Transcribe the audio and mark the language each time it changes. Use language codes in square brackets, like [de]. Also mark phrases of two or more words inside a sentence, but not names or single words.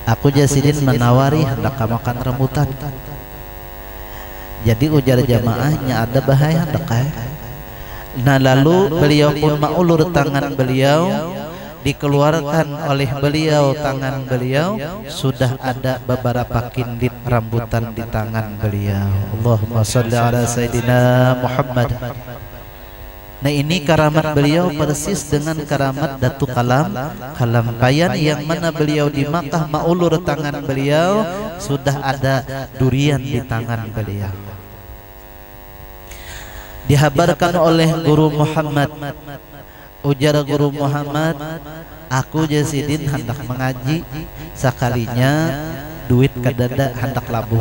[bjn] Aku Jasidin menawari hendak makan rambutan. Jadi ujar jamaahnya ada bahaya hendak. Nah lalu beliau pun maulur tangan beliau, dikeluarkan oleh beliau tangan beliau, sudah ada beberapa kindit rambutan di tangan beliau. [ar] اللهم صل على سيدنا محمد. [bjn] Nah ini karamat beliau persis dengan karamat Datu Kalampayan, yang mana beliau di Makkah maulur tangan beliau sudah ada durian di tangan beliau. Dihabarkan oleh Guru Muhammad, ujar Guru Muhammad, aku Jasidin hendak mengaji, sekalinya duit kadada hendak labuh.